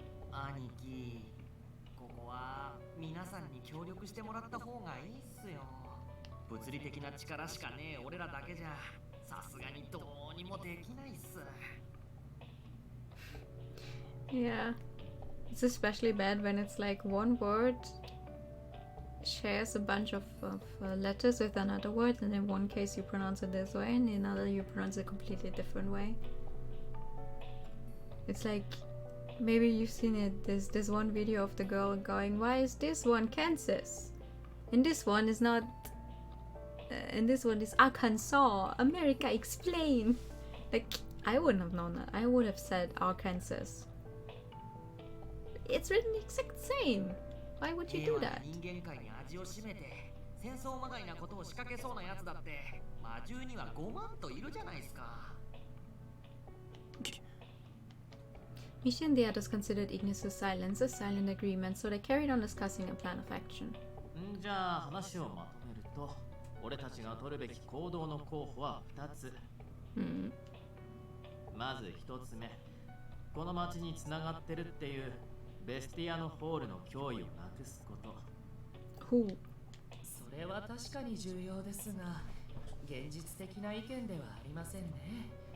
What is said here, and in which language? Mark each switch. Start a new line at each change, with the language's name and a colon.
Japanese: 兄貴、ここは皆さんに協力してもらった方がいいっすよ。物理的な力しかねえ俺らだけじゃさすがにどうにもできないっす。
English: Yeah, it's especially bad when it's like one word shares a bunch of letters with another word, and in one case you pronounce it this way and in another you pronounce it a completely different way. It's like, maybe you've seen it, there's this one video of the girl going, why is this one Kansas? And this one is not, and this one is Arkansas. America, explain! Like, I wouldn't have known that. I would have said Arkansas. It's written the exact same. Why would you do that?
Japanese: 人間界に味を占めて戦争まがいなことを仕掛けそうなやつだって魔獣には5万といるじゃないですか。
English: Mishi and the others considered Ignis' silence a silent agreement, so they carried on discussing a plan of action.
Japanese: じゃあ話をまとめると、俺たちが取るべき行動の候補は2つ。まず1つ目、この町に繋がってるっていうベスティアのホールの脅威をなくすこと。それは確かに重要ですが、現実的な意見ではありませんね。